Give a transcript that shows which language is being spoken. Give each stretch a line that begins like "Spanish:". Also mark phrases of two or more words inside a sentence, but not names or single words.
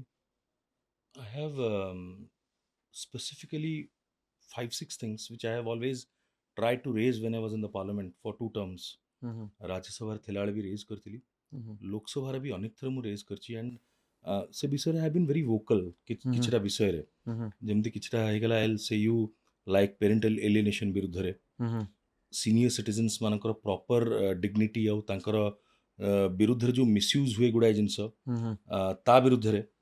English: I have specifically 5-6 things which I have always tried to raise when I was in the parliament for 2 terms.
Odia: राज्य सभाରେ ଥିଲାବେଳେ ବି ରେଜ୍ କରିଥିଲି ଲୋକସଭାରେ ବି ଅନେକ ଥର ମୁଁ ରେଜ୍ କରିଛି ଆଣ୍ଡ ସେ ବିଷୟରେ
English: have been very vocal
Odia: କିଛିଟା ବିଷୟରେ ଯେମିତି କିଛିଟା ହେଇଗଲା
English: I'll say you like parental alienation
Odia: ବିରୁଦ୍ଧରେ
English: senior citizens
Odia: ମାନଙ୍କର
English: proper dignity
Odia: ଆଉ ତାଙ୍କର ବିରୁଦ୍ଧରେ ଯେଉଁ ମିସୟୁଜ୍ ହୁଏ ଗୁଡ଼ାଏ ଜିନିଷ ତା ବିରୁଦ୍ଧରେ